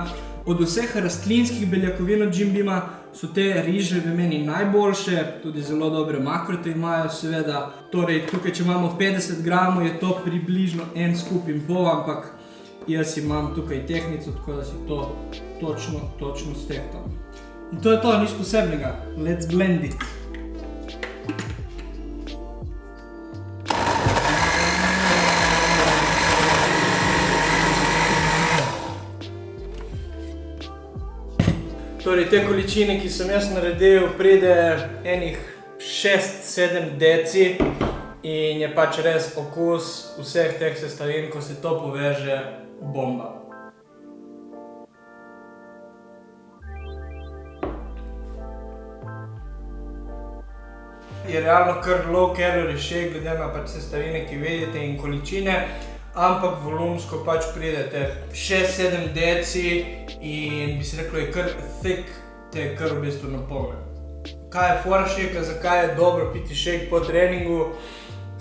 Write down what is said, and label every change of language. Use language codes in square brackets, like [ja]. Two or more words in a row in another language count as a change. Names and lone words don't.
[sl] Od vseh rastlinskih beljakovin od Jim Beama so te riževe meni najboljše, tudi zelo dobre makrote imajo seveda. Torej tukaj, če imamo 50 gramov, je to približno en skup in pol, ampak jaz imam tukaj tehtnico, tako da si to točno stehtam. In to je to, nič posebnega. [en] Let's blend it. [sl] Torej, te količine, ki sem jaz naredil, pride enih 6-7 deci in je pač res okus vseh teh sestavin, ko se to poveže, bomba. Je realno kar [en] low calorie shake, [sl] glede na pač sestavine, ki vidite in količine, ampak volumsko pač pride teh 6-7 deci in bi se reklo, je kar thick, te je kar v bistvu napolnjen. Kaj je fora shakea, zakaj je dobro piti shake po treningu?